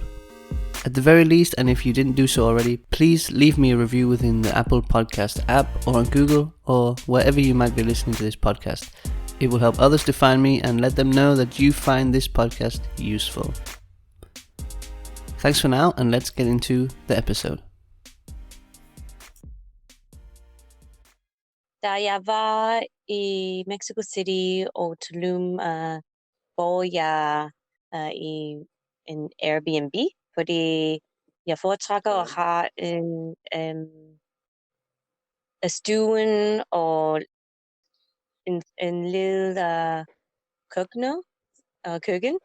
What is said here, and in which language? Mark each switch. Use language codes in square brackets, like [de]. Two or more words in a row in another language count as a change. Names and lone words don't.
[en] At the very least, and if you didn't do so already, please leave me a review within the Apple Podcast app or on Google or wherever you might be listening to this podcast. It will help others to find me and let them know that you find this podcast useful. Thanks for now, and let's get into the episode. [da] Da jeg var i Mexico City og Tulum, boede jeg i en Airbnb, fordi jeg foretrækker at have en stuen og en lille køkken.